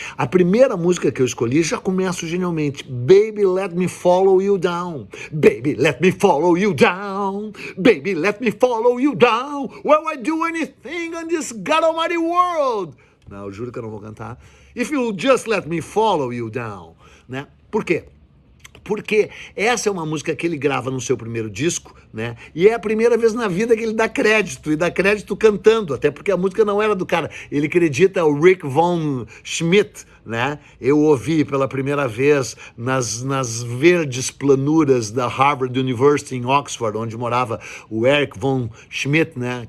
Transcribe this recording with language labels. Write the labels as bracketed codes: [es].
[pt] A primeira música que eu escolhi já começa genialmente. [en] Baby, let me follow you down. Baby, let me follow you down. Baby, let me follow you down. Will I do anything on this God Almighty world? [pt] Não, eu juro que eu não vou cantar. [en] If you'll just let me follow you down, né? [pt] Por quê? Porque essa é uma música que ele grava no seu primeiro disco, né? E é a primeira vez na vida que ele dá crédito, e dá crédito cantando, até porque a música não era do cara. Ele acredita o Rick Von Schmidt, né? Eu ouvi pela primeira vez nas verdes planuras da Harvard University em Oxford, onde morava o Eric Von Schmidt, né?